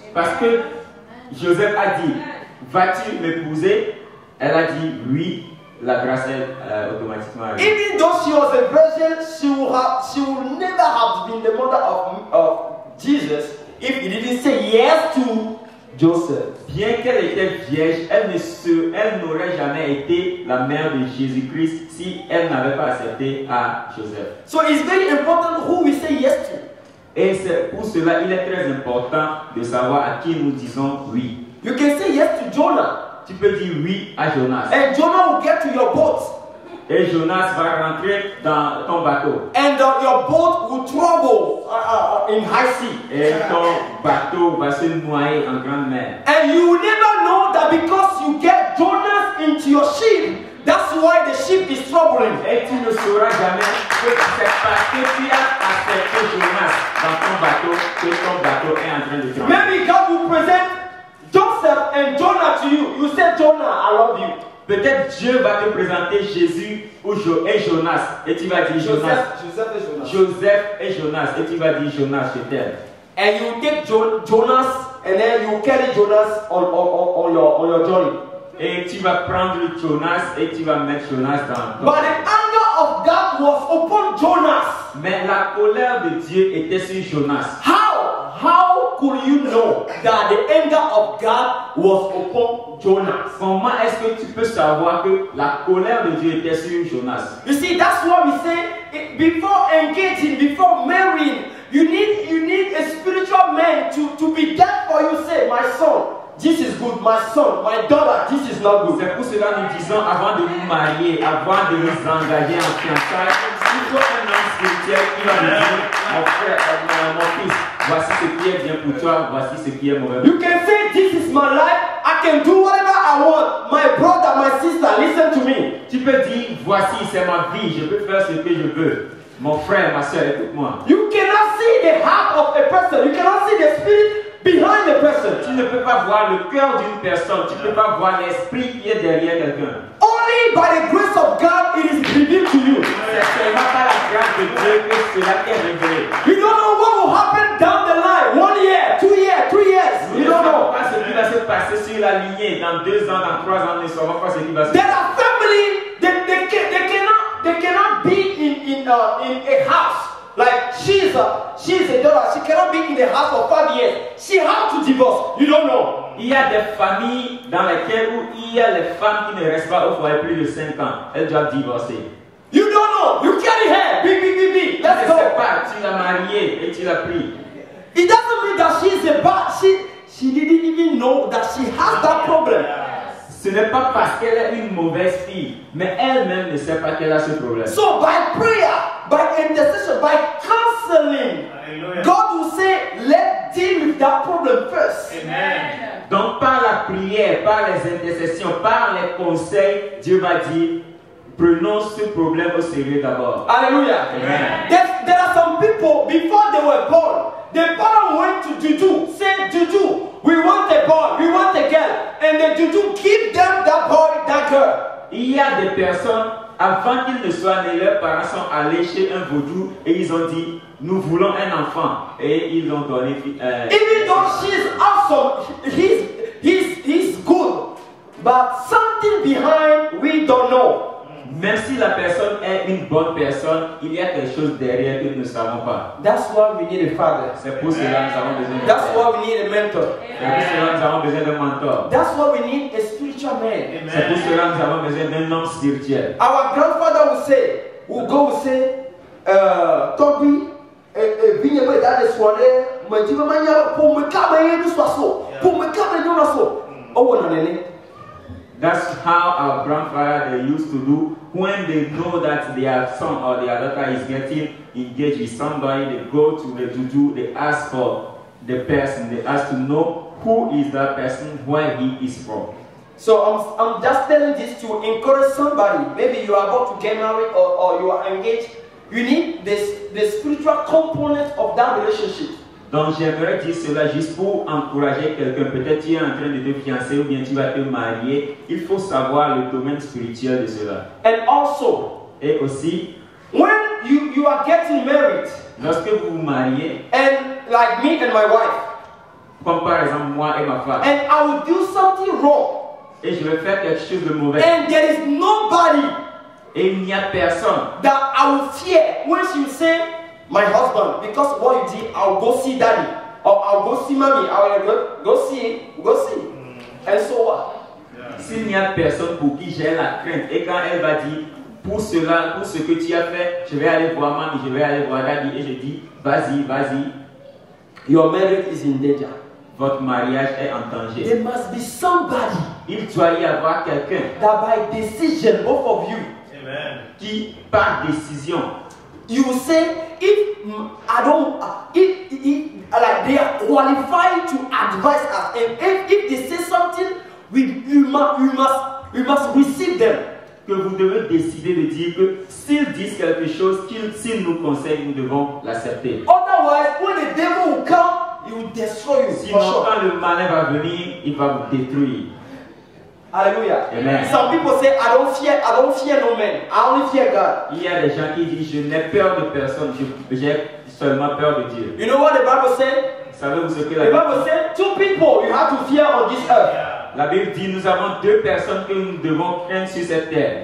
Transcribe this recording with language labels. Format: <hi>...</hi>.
<fr>Parce que Joseph a dit, vas-tu m'épouser? Elle a dit oui. La grâce est automatiquement arrivée.</fr> <en>Even though she was a virgin, she would never have been the mother of Jesus if he didn't say yes to Joseph.</en> <fr>Bien qu'elle était vierge, elle n'aurait jamais été la mère de Jésus-Christ si elle n'avait pas accepté à Joseph.</fr> <en>So it's very important who we say yes to.</en> <fr>Et c'est pour cela il est très important de savoir à qui nous disons oui.</fr> <en>You can say yes to Jonah.</en> <fr>Tu peux dire oui à Jonas.</fr> <en>And Jonah will get to your boat.</en> <fr>Et Jonas va rentrer dans ton bateau.</fr> <en>And your boat will trouble in high sea.</en> <fr>Et ton bateau va se noyer en grande mer.</fr> <en>And you will never know that because you get Jonas into your ship, that's why the ship is troubling.</en> <fr>Et tu ne sauras jamais que c'est parce que tu as accepté Jonas dans ton bateau que ton bateau est en train de trembler.</fr> <en>Maybe God will present Joseph and Jonah to you. You say, Jonah, I love you.</en> <fr>Peut-être Dieu va te présenter Jésus et Jonas. Et tu vas dire Jonas. Joseph et Jonas. Et tu vas dire Jonas, je t'aime.</fr> <en>And you take Jonas and then you carry Jonas on your journey.</en> <fr>Et tu vas prendre Jonas et tu vas mettre Jonas dans ton.</fr> <en>But the anger of God was upon Jonas.</en> <fr>Mais la colère de Dieu était sur Jonas.</fr> <en>How could you know that the anger of God was upon Jonas?</en> <fr>Comment est-ce que tu peux savoir que la colère de Dieu était sur Jonas?</fr> <en>You see, that's why we say before engaging, before marrying, you need a spiritual man to be there for you. Say, my son, this is good. My son, my daughter, this is not good.</en> <fr>C'est pour cela que nous disons avant de nous marier, avant de nous engager en fiançailles, il faut un homme spirituel qui va nous dire, mon frère, mon fils, voici ce qui est bien pour toi, voici ce qui est mauvais.</fr> <en>You can say, this is my life. I can do whatever I want. My brother, my sister, listen to me.</en> <fr>Tu peux dire, voici, c'est ma vie, je peux faire ce que je veux. Mon frère, ma soeur, écoute-moi.</fr> <en>You cannot see the heart of a person. You cannot see the spirit behind the person.</en> <fr>Tu ne peux pas voir le cœur d'une personne. Tu ne peux pas voir l'esprit qui est derrière quelqu'un.</fr> <en>Only by the grace of God it is revealed to you.</en> <fr>C'est seulement par la grâce de Dieu que cela est révélé.</fr> <en>You don't know what will happen down the line. 1 year, 2 years, 3 years.</en> <fr>Nous ne savons pas ce qui va se passer sur la lignée dans 2 ans, dans 3 ans. Nous ne savons pas ce qui va se passer.</fr> <en>There are families they cannot be in a house. Like she's a daughter. She cannot be in the house for 5 years. She has to divorce. You don't know.</en> <fr>Il y a des familles dans lesquelles où il y a les femmes qui ne restent pas au foyer plus de 5 ans. Elles doivent divorcer.</fr> <en>You don't know. You carry her. Be. Let's go.</en> <fr>Tu ne sais pas. Tu l'as mariée et tu l'as pris.</fr> <en>It doesn't mean that she's a bad. She didn't even know that she has that problem.</en> <fr>Ce n'est pas parce qu'elle est une mauvaise fille, mais elle-même ne sait pas qu'elle a ce problème.</fr> <en>So by prayer, by intercession, by counseling, God will say, let's deal with that problem first. Amen.</en> <fr>Donc par la prière, par les intercessions, par les conseils, Dieu va dire, prenons ce problème au sérieux d'abord. Hallelujah. Amen.</fr> <en>There are some people, before they were born, the parents went to Juju, said, Juju, we want a boy, we want a girl. And the Juju give them that boy, that girl.</en> <fr>Il y a des personnes, avant qu'ils ne soient nés, leurs parents sont allés chez un vaudou et ils ont dit, nous voulons un enfant. Et ils ont donné.</fr> <en>Even though she's awesome, he's good. But something behind, we don't know.</en> <fr>Même si la personne est une bonne personne, il y a quelque chose derrière que nous ne savons pas.</fr> <en>That's why we need a father.</en> <fr>C'est pour cela que nous avons besoin d'un</fr> <en>That's</en> <fr>père.</fr> <en>why we need a mentor.</en> <fr>C'est pour cela que nous avons besoin d'un mentor.</fr> <en>That's why we need a spiritual man.</en> <fr>C'est pour cela que nous avons besoin d'un homme spirituel.</fr> <en>Our grandfather will go say,</en> <fr>Toby, viens dans les soirées, mais tu vas manger pour me camer du soir, pour me camer du soir. Oh, non, non.</fr> <en>That's how our grandfather they used to do when they know that their son or their daughter is getting engaged with somebody. They go to the juju, they ask for the person, they ask to know who is that person, where he is from. So I'm just telling this to encourage somebody. Maybe you are about to get married or you are engaged you need the spiritual component of that relationship.</en> <fr>Donc j'aimerais dire cela juste pour encourager quelqu'un. Peut-être tu es en train de te fiancer ou bien tu vas te marier. Il faut savoir le domaine spirituel de cela.</fr> <en>And also,</en> <fr>et aussi,</fr> <en>when you are getting married,</en> <fr>lorsque vous vous mariez,</fr> <en>and like me and my wife,</en> <fr>comme par exemple moi et ma femme,</fr> <en>and I will do something wrong,</en> <fr>et je vais faire quelque chose de mauvais,</fr> <en>and there is nobody</en> <fr>et il n'y a personne</fr> <en>that I will fear when she say, my husband, because what you did, I'll go see daddy, or I'll go see mommy, I'll go see. And so what?</en> <fr>S'il n'y a personne pour qui j'ai la crainte, et quand elle va dire, pour cela, pour ce que tu as fait, je vais aller voir mamie, je vais aller voir daddy, et je dis, vas-y,</fr> <en>your marriage is in danger.</en> <fr>Votre mariage est en danger.</fr> <en>There must be somebody.</en> <fr>Il doit y avoir quelqu'un</fr> <en>That by decision, both of you, Amen,</en> <fr>qui, par décision,</fr> <en>you will say, if I don't, if like they are qualified to advise us, and if they say something, we must receive them.</en> <fr>que vous devez décider de dire que s'ils disent quelque chose, s'ils nous conseillent, nous devons l'accepter.</fr> <en>Otherwise, when the devil will come, he will destroy you.</en> <fr>Sinon,</fr> <en>For sure.</en> <fr>quand le malin va venir, il va vous détruire. Hallelujah. Amen.</fr> <en>Some people say, I don't fear no man. I only fear God.</en> <fr>Il y a des gens qui disent, je n'ai peur de personne, j'ai seulement peur de Dieu.</fr> <en>You know what the Bible said?</en> <fr>Savez-vous ce que</fr> <en>The</en> <fr>la Bible</fr> <en>Bible</en> <fr>dit?</fr> <en>said, two people you have to fear on this earth.</en> <fr>La Bible dit, nous avons deux personnes que nous devons craindre sur cette terre.</fr>